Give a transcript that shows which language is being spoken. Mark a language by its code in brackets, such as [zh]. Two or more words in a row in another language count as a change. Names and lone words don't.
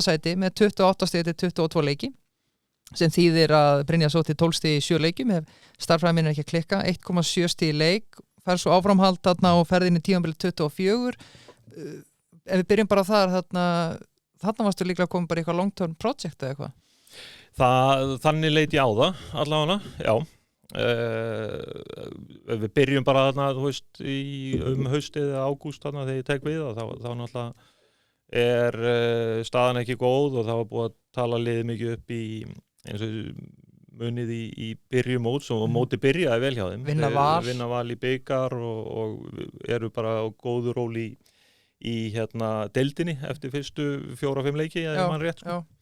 [is] sæti með 28 stig eftir 22 leiki sem þýðir að Brynjar sótti 12 stig í 7 leikjum ef starffræðin minn er ekki að klikka 1,7 stig í leik fær svo áframhald þarna og ferðin í tímabilið 24 ef við byrjum bara þar þarna varstu líklega að koma bara eitthvað [en] long term project [is] eða eitthvað þannig leit ég á það allavega, já ef við byrjum bara þarna þú veist haustið eða ágúst þarna þegar ég tek við þá náttúrulega staðan ekki góð og það var búið að tala liðið mikið upp í eins og munið í byrjum móts og móti byrjaði vel hjá þeim vinna val í bikar og eru bara á góðu róli í deildinni eftir fyrstu 4-5 leiki ef mann rétt sko.